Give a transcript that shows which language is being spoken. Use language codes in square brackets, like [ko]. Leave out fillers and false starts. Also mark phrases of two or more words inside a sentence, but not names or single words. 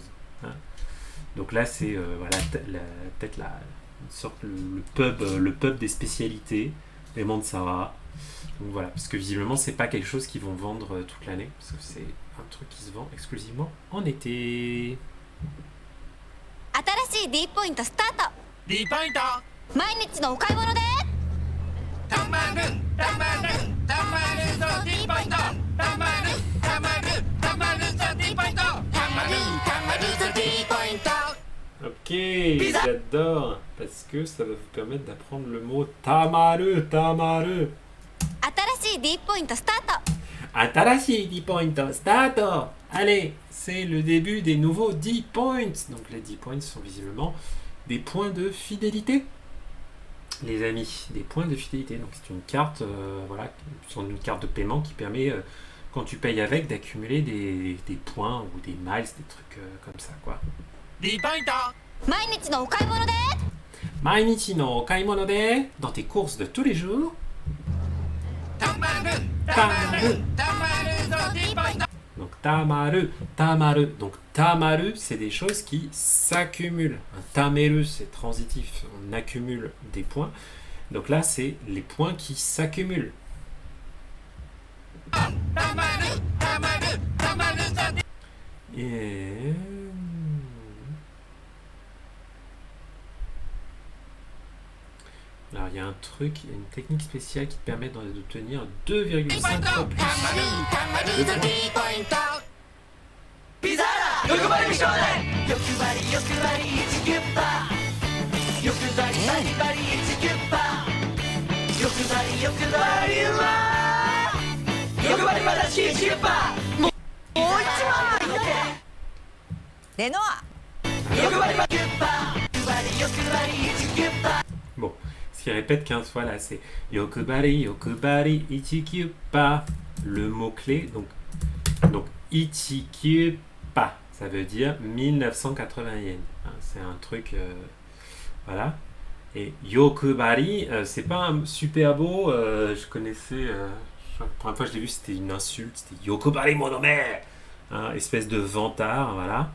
[fr] Hein. Donc là, c'est peut-être une sorte le pub des spécialités, les Mansawa. Donc voilà, parce que visiblement c'est pas quelque chose qu'ils vont vendre toute l'année, parce que c'est un truc qui se vend exclusivement en été. [ja] 新しい D ポイントスタート D ポイント毎日のお買い物でたまるぞ D ポイントたまるぞ D ポイントたまるぞ D [fr] j'adore, parce que ça va vous permettre d'apprendre le mot tamaru, tamaru. [ja] 新しい D ポイントスタート新しい 10 ポイント、スタート. [fr] Allez, c'est le début des nouveaux 10 points. Donc les 10 points sont visiblement des points de fidélité. Les amis, des points de fidélité. Donc c'est une carte, voilà, une carte de paiement qui permet, quand tu payes avec, d'accumuler des points ou des miles, des trucs comme ça, quoi. [ja] 毎日のお買い物で毎日のお買い物で, [fr] dans tes courses de tous les jours. Tamaru. Donc tamaru, tamaru. Donc tamaru, c'est des choses qui s'accumulent. Un tameru, c'est transitif, on accumule des points. Donc là, c'est les points qui s'accumulent. Et... alors il y a un truc, il y a une technique spéciale qui te permet d'obtenir 2,5 fois plus. De points. [ja] ピザーラ欲張り美少年欲張り欲張り1キュッパ欲張りバリバリ1キュッパ欲張り欲張りうわ欲張りまだし1キュッパもう一枚レノア欲張りキュッパ欲張り欲張り1キュッパ [fr] Bon, ce qu'il répète 15 fois là, c'est [ja] 欲張り、欲張り、イチキュッパ. [fr] Le mot-clé, donc Ichikyupa, ça veut dire 1980 yens. Hein, c'est un truc, voilà. Et Yokubari, c'est pas un super beau, je connaissais, la première fois que je l'ai vu, c'était une insulte, c'était [ja] 欲張り者め, [fr] hein, espèce de vantard, voilà.